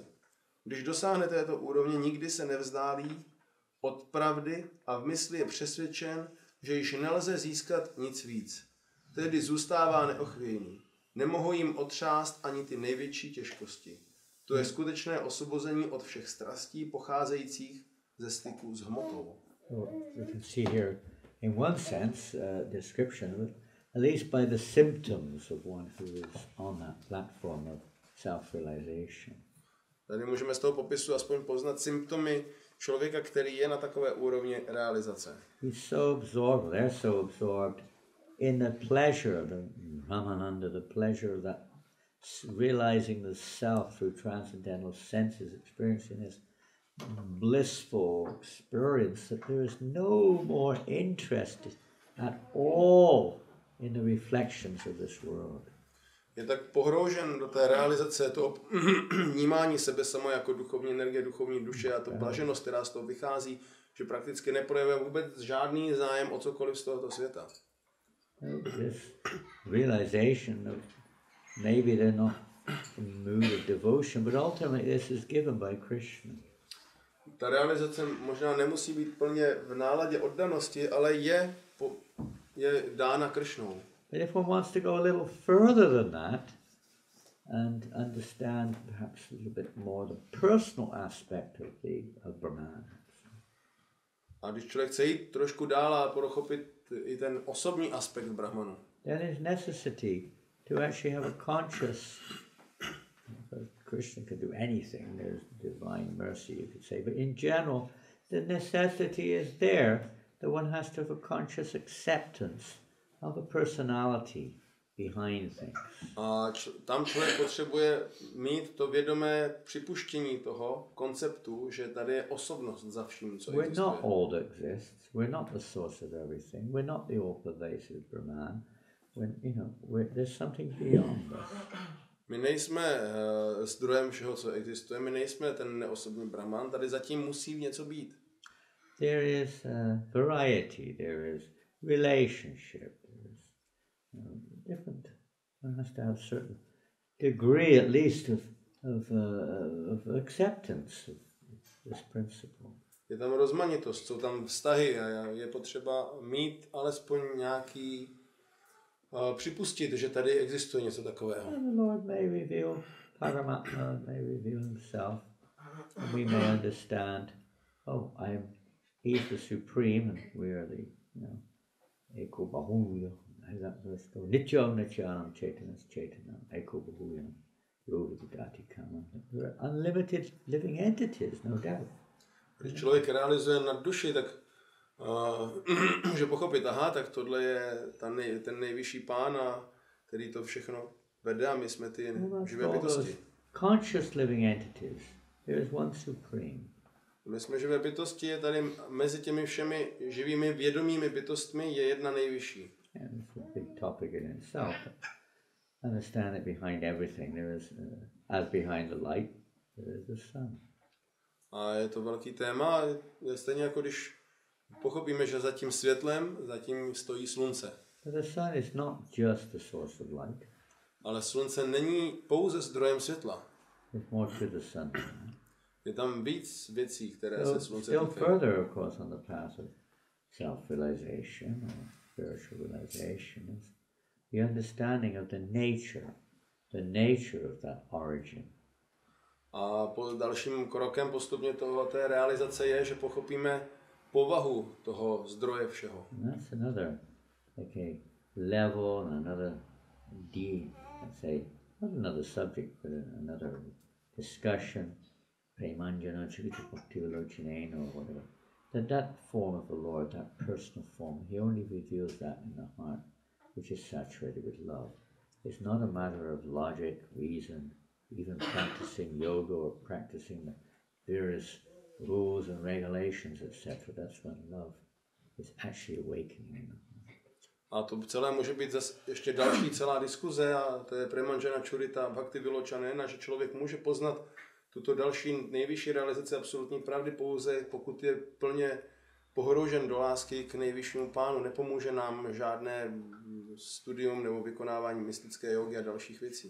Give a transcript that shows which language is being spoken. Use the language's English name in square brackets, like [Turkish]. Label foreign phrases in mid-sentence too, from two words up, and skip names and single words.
[Czech] Když dosáhne této úrovně, nikdy se nevzdálí od pravdy a v mysli je přesvědčen, že již nelze získat nic víc. Tedy zůstává neochvějný. Nemohou jim otřást ani ty největší těžkosti. To je skutečné osvobození od všech strastí pocházejících ze styku s hmotou. [English] You can see here, in one sense, description of it, at least by the symptoms of one who is on that platform of self-realization. [Czech] Tady můžeme z toho popisu aspoň poznat symptomy člověka, který je na takové úrovni realizace. [English] He's so absorbed, they're so absorbed in the pleasure of the Ramananda, the pleasure of that realizing the self through transcendental senses, experiencing this blissful experience that there is no more interest at all in the reflections of this world. [Czech] Je tak pohroužen do té realizace, toho vnímání sebe samo jako duchovní energie, duchovní duše a to blaženost, která z toho vychází, že prakticky neprojevuje vůbec žádný zájem o cokoliv z tohoto světa. [English] This realization of maybe they're not in the mood of devotion, but ultimately this is given by Krishna. [Czech] Ta realizace možná nemusí být plně v náladě oddanosti, ale je dána Krišnou. [English] But if one wants to go a little further than that and understand perhaps a little bit more the personal aspect of Brahman. [Czech] A když člověk chce jít trošku dál a pochopit i ten osobní aspekt Brahmanu, [English] then there's necessity to actually have a conscious. Krishna can do anything. There's divine mercy, you could say. But in general, the necessity is there that one has to have a conscious acceptance of a personality behind things. [Czech] A tam člověk potřebuje mít to vědomé připuštění toho konceptu, že tady je osobnost za vším, co existuje. [English] We're not all that exists. We're not the source of everything. We're not the all-pervasive Brahman. There's something beyond us. [Czech] My nejsme zdrojem všeho, co existuje. My nejsme ten neosobní Brahman. Tady zatím musí něco být. [English] There is variety. There is relationship. There is different. One has to have a certain degree, at least, of acceptance of this principle. [Czech] Je tam rozmanitost, jsou tam vztahy a je potřeba mít alespoň nějaký připustit, že tady existuje něco takového. [English] And the Lord may reveal Paramatma, may reveal himself, and we may understand, he's the supreme, and we are the, [Sanskrit] Eko Bahuya, Nityam Nityanam Chaitanam Chaitanam, Eko Bahuya, Yovidati Kama. [English] We're unlimited living entities, no doubt. [Czech] Když člověk realizuje nad duši, tak může pochopit, tak tohle je ten nejvyšší pán, který to všechno vede a my jsme ty živé bytosti. [English] Conscious living entities, there is one supreme. [Czech] My jsme živé bytosti, je tady mezi těmi všemi živými vědomými bytostmi je jedna nejvyšší. [English] And it's a big topic in itself. Understand that behind everything there is, as behind the light, there is the sun. [Czech] A je to velký téma, je stejně jako když pochopíme, že za tím světlem, zatím stojí slunce. [English] But the sun is not just the source of light. [Czech] Ale slunce není pouze zdrojem světla. [English] There's more to the sun. [Czech] Je tam víc věcí, které se slunce týkají. [English] Still further, of course, on the path of self-realization or spiritual realization is the understanding of the nature of that origin. [Czech] A po dalším krokem postupně té realizace je, že pochopíme povahu toho zdroje všeho. [English] And that's another level, another let's say, not another subject, but another discussion, [Sanskrit] Premanjana Chirita Bhakti Vilochane [English] or whatever. That form of the Lord, that personal form, he only reveals that in the heart, which is saturated with love. It's not a matter of logic, reason, even practicing yoga or practicing the various rules and regulations, etc. That's when love is actually awakening. [Czech] A to celé může být zase ještě další celá diskuze a to je [Sanskrit] Premanjana Churita Bhakti Vilochane, [Czech] že člověk může poznat tuto další nejvyšší realizaci absolutní pravdy pouze, pokud je plně pohroužen do lásky k nejvyššímu pánu. Nepomůže nám žádné studium nebo vykonávání mystické jogy a dalších věcí.